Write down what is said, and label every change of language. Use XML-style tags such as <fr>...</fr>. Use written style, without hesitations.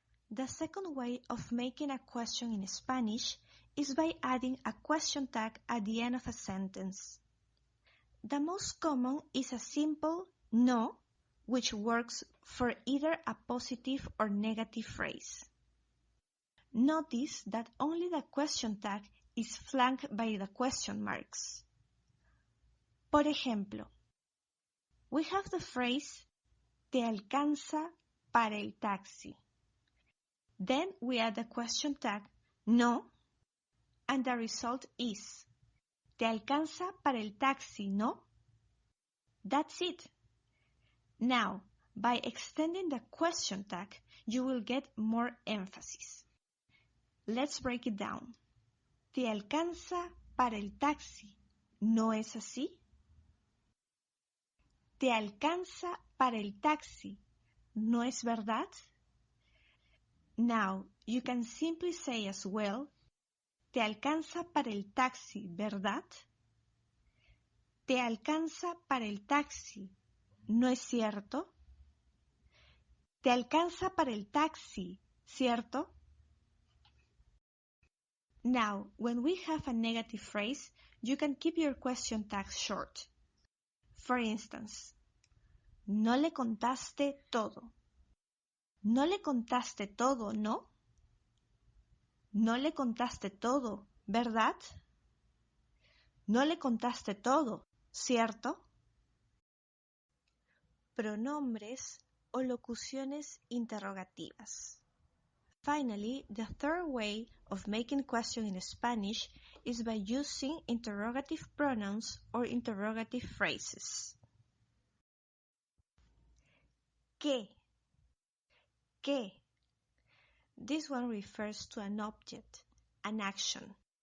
<en>The second way of making a question in Spanish is by adding a question tag at the end of a sentence. The most common is a simple no, which works for either a positive or negative phrase. Notice that only the question tag is flanked by the question marks.</en> <es>Por ejemplo,</es> <en>we have the phrase</en> <es>¿Te alcanza para el taxi?</es> <en>Then we add the question tag no, and the result is</en> <es>¿Te alcanza para el taxi, no?</es> <en>That's it. Now, by extending the question tag, you will get more emphasis. Let's break it down.</en> <es>¿Te alcanza para el taxi? ¿No es así? ¿Te alcanza para el taxi? ¿No es verdad?</es> <en>Now, you can simply say as well,</en> <es>¿te alcanza para el taxi, verdad? ¿Te alcanza para el taxi? ¿No es cierto? ¿Te alcanza para el taxi, cierto?</es> <en>Now, when we have a negative phrase, you can keep your question tag short. For instance,</en> <es>no le contaste todo. No le contaste todo, ¿no? No le contaste todo, ¿verdad? No le contaste todo, ¿cierto? Pronombres o locuciones interrogativas.</es> <en>Finally, the third way of making question in Spanish is by using interrogative pronouns or interrogative phrases.</en> <es>¿Qué? ¿Qué?</es> <en>This one refers to an object, an action.</en>